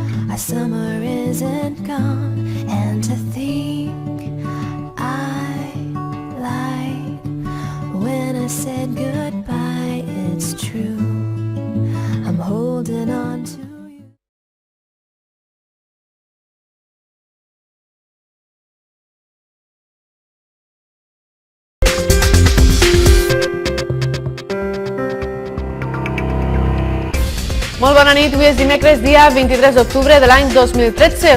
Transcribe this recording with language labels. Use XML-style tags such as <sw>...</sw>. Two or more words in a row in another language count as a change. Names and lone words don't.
<en>our summer isn't gone, and to think I lied when I said goodbye. It's true, I'm holding on to you.</en> <ca>Molt bona nit, avui és dimecres, dia 23 d'octubre de l'any 2013.</ca>